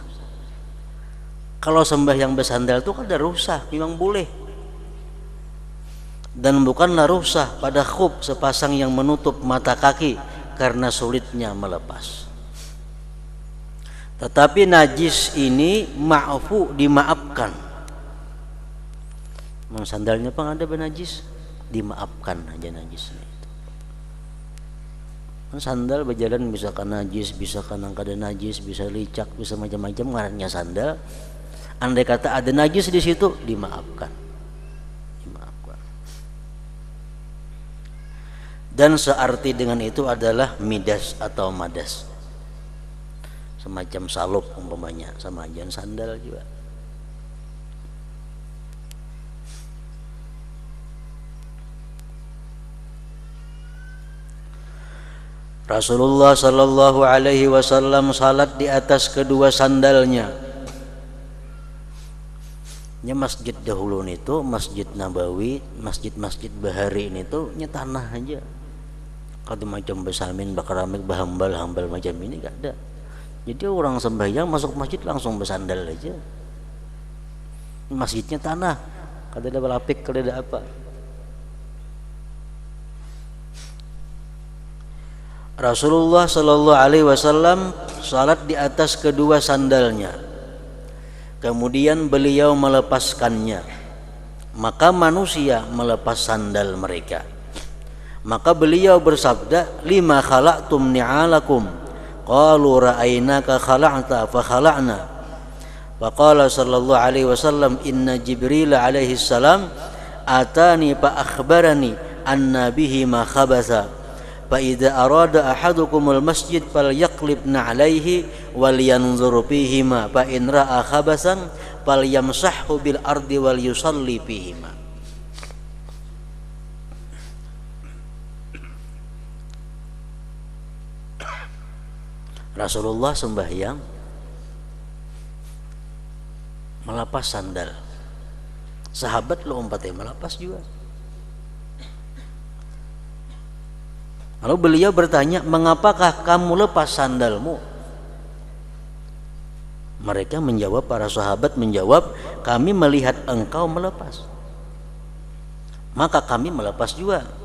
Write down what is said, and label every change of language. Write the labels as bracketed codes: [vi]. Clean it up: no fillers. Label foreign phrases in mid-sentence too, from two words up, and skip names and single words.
[id] Kalau sembahyang bersandal itu kada rukhsah, memang boleh. Dan bukanlah rukhsah pada khuf, sepasang yang menutup mata kaki karena sulitnya melepas. Tetapi najis ini ma'fu, dimaafkan. [bjn] Sandalnya pang ada benajis, dimaafkan aja najisnya. [id] Sandal berjalan bisa kena najis, bisa kena kada najis, bisa licak, bisa macam-macam ngarannya sandal. Andai kata ada najis di situ, dimaafkan. Dimaafkan. Dan searti dengan itu adalah midas atau madas. Semacam salop umpamanya, sama aja sandal juga. Rasulullah [ar] صلى الله عليه وسلم [id] salat di atas kedua sandalnya. [bjn] Nya masjid dahulu itu, Masjid Nabawi, masjid-masjid bahari ini tuh nya tanah aja. Kalau macam besamin bakaramik bahambal macam ini gak ada. [id] Jadi orang sembahyang masuk masjid langsung bersandal aja. [bjn] Masjidnya tanah, kada ada belapik, kada ada apa. [id] Rasulullah [ar] صلى الله عليه وسلم [id] salat di atas kedua sandalnya. Kemudian beliau melepaskannya. Maka manusia melepas sandal mereka. Maka beliau bersabda, [ar] "لم خلعتم نعالكم?" قالوا رأيناك خلعت فخلعنا. وقال صلى الله عليه وسلم إن جبريل عليه السلام أتاني فأخبرني أن به ما خبثا. فإذا أراد أحدكم المسجد فليقلب نعليه ولينظر فيهما فإن رأى خبثا فليمسحه بالأرض وليصلي فيهما." [id] Rasulullah sembahyang melepas sandal. Sahabat lo umpatnya melepas juga. Lalu beliau bertanya, "Mengapakah kamu lepas sandalmu?" Mereka menjawab, para sahabat menjawab, "Kami melihat engkau melepas, maka kami melepas juga."